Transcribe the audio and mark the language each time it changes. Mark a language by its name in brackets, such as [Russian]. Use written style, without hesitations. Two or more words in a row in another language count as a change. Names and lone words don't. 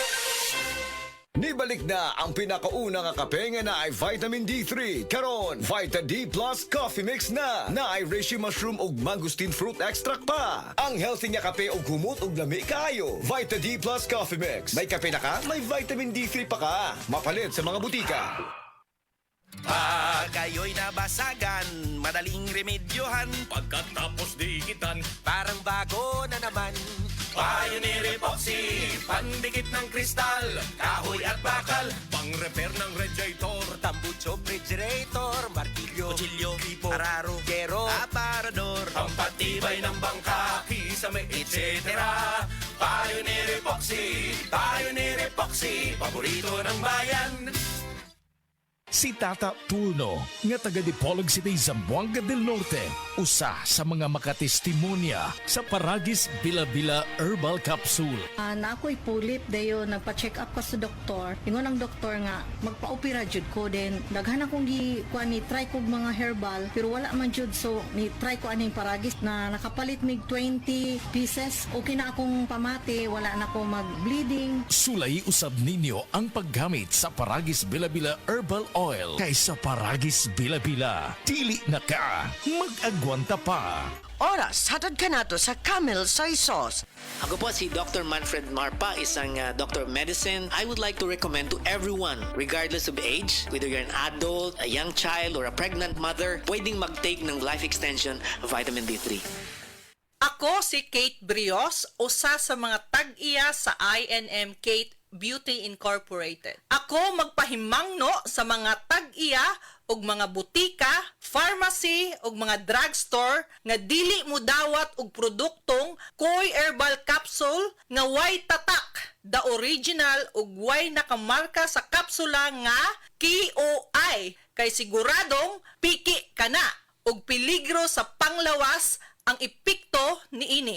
[Cebuano] Nibalik na ang pinakauna nga kape nga na ay vitamin D3. Karon, Vita D Plus Coffee Mix na ay [English] reishi mushroom [Cebuano] ug [English] mangosteen fruit extract [Cebuano] pa. Ang healthy nga kape ug humot ug lami kaayo. Vita D Plus Coffee Mix. May kape na ka, may vitamin D3 pa ka. Mapalit sa mga butika. [Filipino] Pag kayo'y nabasagan, madaling remedyohan. Pagkatapos dikitan, parang bago na naman. Pioneer Epoxy, pandikit ng kristal, kahoy at bakal, pang-repair ng radiator, tambucho, refrigerator, martilyo, kutsilyo, gripo, araro, gero, aparador, pampatibay ng bangka, kisame, etc. Pioneer Epoxy, paborito ng bayan. [Cebuano] Si Tata Tulno, nga taga Dipolog City, Zamboanga del Norte, usa sa mga makatestimonya sa Paragis Bila-Bila Herbal Capsule. Na ako'y pulip dayo nagpa-check up ko sa doktor. Ingon ang doktor nga magpa-opera jud ko din. Daghan akong ni try kog mga herbal pero wala man jud, so ni try ko aning Paragis na nakapalit mig 20 pieces. Okay na akong pamati, wala na ako mag-bleeding. Sulay usab ninyo ang paggamit sa Paragis Bila-Bila Herbal Oil kaysa Paragis Bila-Bila. Dili na ka, mag-agwanta pa. Oras, hatad ka nato sa Camel Soy Sauce. [Filipino] Ako po si Dr. Manfred Marpa, isang [English] Dr. of Medicine. I would like to recommend to everyone, regardless of age, whether you're an adult, a young child, or a pregnant mother, [Filipino] pwedeng mag-take ng [English] life extension vitamin D3. [Cebuano] Ako si Kate Brios, usa sa mga tag-iya sa INM Kate Beauty Incorporated. Ako magpahimangno sa mga tag-iya og mga butika, pharmacy ug mga drugstore nga dili mo dawat og produktong Koy Herbal Capsule nga way tatak, [English] the original [Cebuano] ug way nakamarka sa kapsula nga KOI kay siguradong piki kana ug peligro sa panglawas ang epekto niini.